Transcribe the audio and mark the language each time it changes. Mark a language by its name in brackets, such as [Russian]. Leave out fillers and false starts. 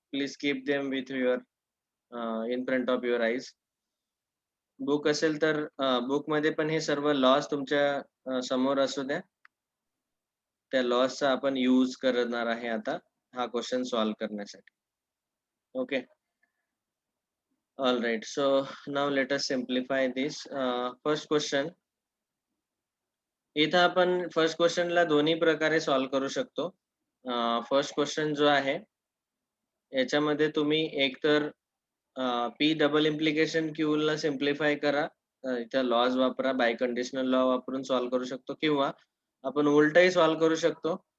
[English] Please keep them with your in front of your eyes. [Marathi] Book असेल तर बुकमध्ये पण हे सर्व लॉज तुमच्या समोर असू द्या. त्या लॉजचा आपण यूज करणार आहे आता हा क्वेश्चन सॉल्व्ह करण्यासाठी. [English] Okay. All right. So now let us simplify this. First question. [Marathi] इथं आपण फर्स्ट क्वेश्चनला दोन्ही प्रकारे सॉल्व्ह करू शकतो. फर्स्ट क्वेश्चन जो आहे याच्यामध्ये तुम्ही एकतर पी डबल इम्प्लिकेशन क्यूला सिम्प्लिफाय करा. इथं लॉज वापरा, बाय कंडिशनल लॉ वापरून सॉल्व्ह करू शकतो किंवा आपण उलटही सॉल्व्ह करू शकतो.